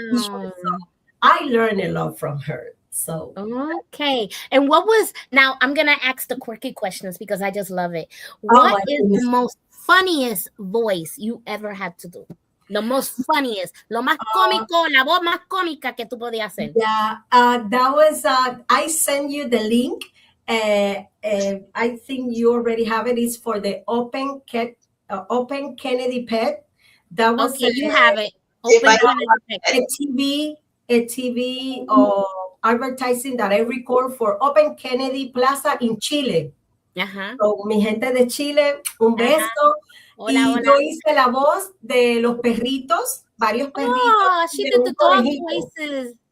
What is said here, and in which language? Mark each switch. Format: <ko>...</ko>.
<en>So I learned a lot from her. So okay. And now I'm gonna ask the quirky questions because I just love it. What is the most funniest voice you ever had to do?</en> <es>Lo</es> <en>most funniest,</en> <es>lo más cómico, la voz más cómica que tú podías hacer.</es> <en>Yeah, that was, I sent you the link. I think you already have it. It's for the Open Kennedy Pet. That was okay, you have it. Open Kennedy Pet. A TV advertising that I record for Open Kennedy Plaza in Chile.</en> <es>So, mi gente de Chile, un beso. Hola, yo hice la voz de los perritos, varios perritos.</es> <en>Oh, she did the dog voices.</en>